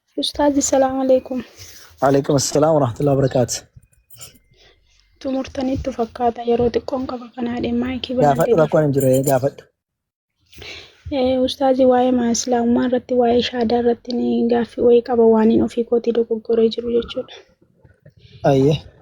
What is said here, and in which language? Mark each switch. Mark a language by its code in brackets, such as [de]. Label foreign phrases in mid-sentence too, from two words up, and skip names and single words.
[ar] أستاذ السلام عليكم. عليكم السلام ورحمة الله وبركاته. [om] Tumurtanii fakkaata yeroo xiqqoon qaba kanaadhaan maayikii Gaafadhu banadhee dhufe. rakkoon hin jiru gaafadhu. Ustaazii waa'ee islaamummaa irratti waa'ee shahaadaa irratti ni gaaffii wayii qaba waan hin ofii kootii dogoggoree jiru jechuudha. Ayyee.